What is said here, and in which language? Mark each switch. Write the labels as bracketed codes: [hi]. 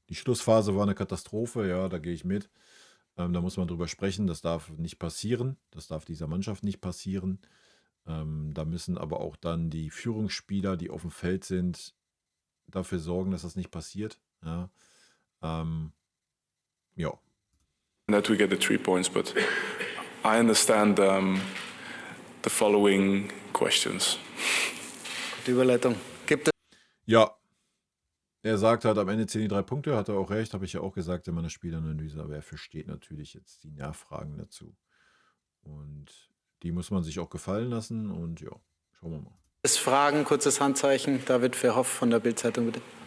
[de] Die Schlussphase war eine Katastrophe, ja, da gehe ich mit. Da muss man drüber sprechen, das darf nicht passieren. Das darf dieser Mannschaft nicht passieren. Da müssen aber auch dann die Führungsspieler, die auf dem Feld sind, dafür sorgen, dass das nicht passiert. Ja. Ja. [en] That we get the 3 points, but I understand the following questions. [de] Die Überleitung. Gibt es Ja. Er sagt halt, am Ende 10 die 3 Punkte, hat er auch recht, habe ich ja auch gesagt in meiner Spielanalyse, aber er versteht natürlich jetzt die Nachfragen dazu. Und die muss man sich auch gefallen lassen und ja, schauen wir mal. Fragen, kurzes Handzeichen. David Verhoff von der Bild-Zeitung, bitte.